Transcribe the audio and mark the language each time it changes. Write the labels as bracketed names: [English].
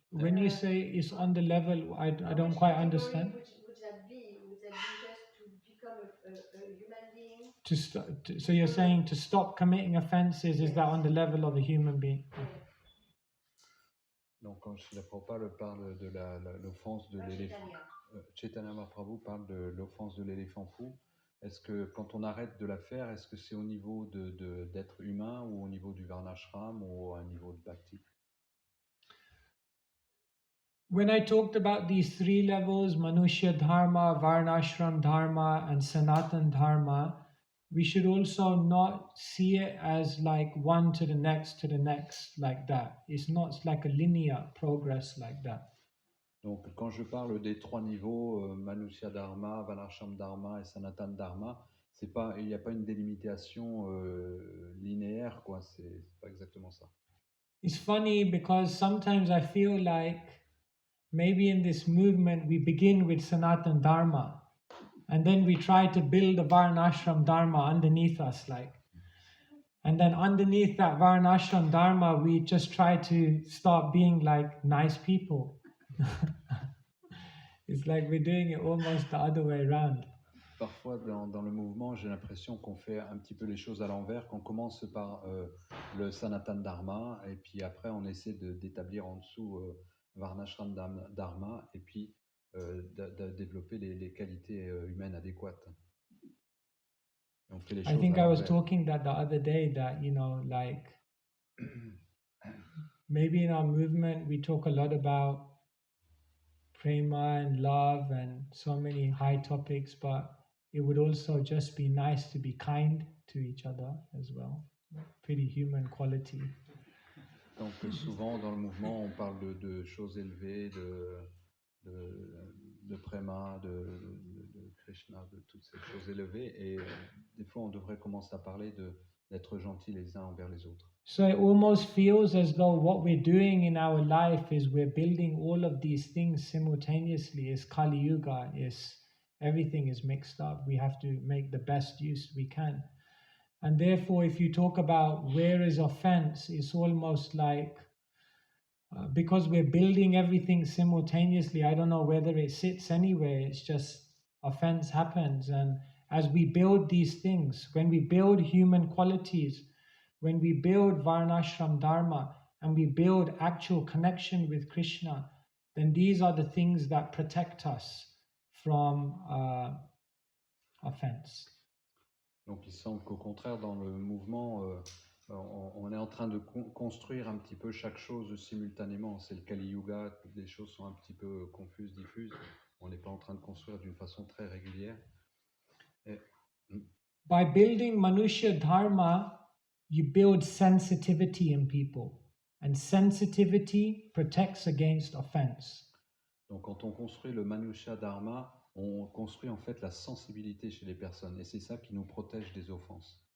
[English] When you say it's on the level, I don't quite understand. Would that be? Would that be just to become a human being? So you're saying to stop committing offenses, is that on the level of a human being? [French] Donc, quand Srila Prabhupada parle de l'offense de l'éléphant, Chaitanya Mahaprabhu parle de l'offense de l'éléphant fou. Est-ce que quand on arrête de la faire, est-ce que c'est au niveau d'être humain ou au niveau du Varnashram ou à un niveau de Bhakti? [English] When I talked about these three levels, Manushya Dharma, Varnashram Dharma, and Sanatan Dharma, we should also not see it as like one to the next like that. It's not like a linear progress like that. [French] Donc, quand je parle des trois niveaux, Manushya Dharma, Varnashram Dharma et Sanatan Dharma, il n'y a pas une délimitation linéaire, quoi. C'est pas exactement ça. [English] It's funny because sometimes I feel like maybe in this movement we begin with Sanatan Dharma and then we try to build a Varnashram Dharma underneath us, and then underneath that Varnashram Dharma we just try to start being like nice people. It's like we're doing it almost the other way around. [French] Parfois, dans le mouvement, j'ai l'impression qu'on fait un petit peu les choses à l'envers, qu'on commence par le Sanatan Dharma, et puis après, on essaie d'établir en dessous Varnashram Dharma, et puis de développer les qualités humaines adéquates. Et on fait les [English] I [French] choses [English] think [French] à [English] I was [French] l'envers. [English] talking that the other day that, like maybe in our movement we talk a lot about prema and love and so many high topics, but it would also just be nice to be kind to each other as well. Pretty human quality. [French] Donc souvent dans le mouvement, on parle de choses élevées, de préma, de Krishna, de toutes ces choses élevées, et des fois on devrait commencer à parler d'être gentils les uns envers les autres. [English] So it almost feels as though what we're doing in our life is we're building all of these things simultaneously. It's Kali Yuga, everything is mixed up. We have to make the best use we can. And therefore, if you talk about where is offense, it's almost like, because we're building everything simultaneously, I don't know whether it sits anywhere, it's just offense happens. And as we build these things, when we build human qualities, when we build Varnashram Dharma, and we build actual connection with Krishna, then these are the things that protect us from offense. [French] Donc il semble qu'au contraire, dans le mouvement, on est en train de construire un petit peu chaque chose simultanément. C'est le Kali Yuga, les choses sont un petit peu confuses, diffuses. On n'est pas en train de construire d'une façon très régulière. [English] By building Manushya Dharma, you build sensitivity in people. And sensitivity protects against offense. [French] Donc quand on construit le Manushya Dharma, on construit en fait la sensibilité chez les personnes, et c'est ça qui nous protège des offenses.